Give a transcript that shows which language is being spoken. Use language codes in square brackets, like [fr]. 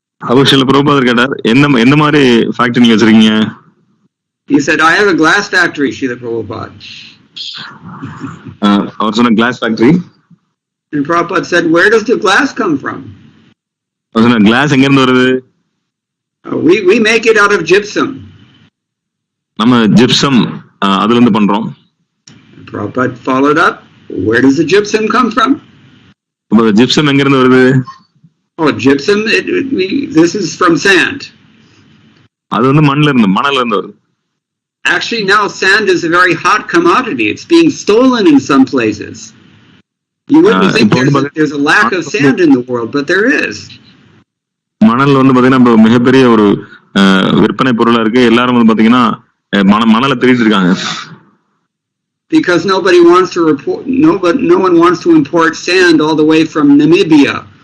[ta] அவர் ஸ்ரீல பிரபுபாதர் கேட்டார், எந்த மாதிரி ஃபேக்டரி நீங்க வச்சிருக்கீங்க? [en] He said, I have a glass factory, Srila Prabhupada. [ta] அவர் சொன்ன class factory. [en] And Prabhupada said, where does the glass come from? [ta] அவர் சொன்ன கிளாஸ் எங்க இருந்து வருது? [en] We make it out of gypsum. [ta] நம்ம ஜிப்சம் அதுல இருந்து பண்றோம். [en] Prabhupada followed up, where does the gypsum come from? [ta] Gypsum எங்க இருந்து வருது? [en] Oh, gypsum, this is from sand. [ta] அது வந்து மண்ல இருந்து வருது. [en] Actually, now sand is a very hot commodity. It's being stolen in some places. You wouldn't think there's a lack of sand in the world, but there is. [ta] மணல் வந்து பாத்தீங்கன்னா மிகப்பெரிய ஒரு விற்பனை பொருளா இருக்கு. எல்லாரும் வந்து பாத்தீங்கன்னா மணலை திருடிட்டு இருக்காங்க. [en] Because nobody wants to report, no one wants to import sand all the way from Namibia.